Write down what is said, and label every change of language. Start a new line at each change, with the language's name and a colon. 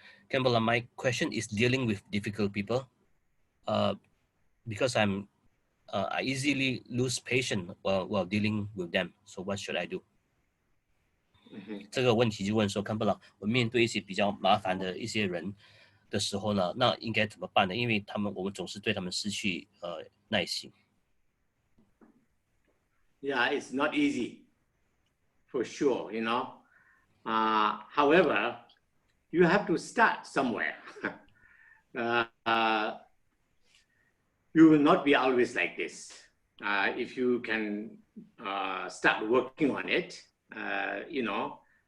English: Khenpo, my question is dealing with difficult people, because I easily lose patience while dealing with them. So what should I do?
Chinese: 这个问题就问说，Khenpo老，我面对一些比较麻烦的一些人的时候呢，那应该怎么办呢？因为我们总是对他们失去耐心。
English: Yeah, it's not easy, for sure, you know. However, you have to start somewhere. You will not be always like this. If you can start working on it, you know.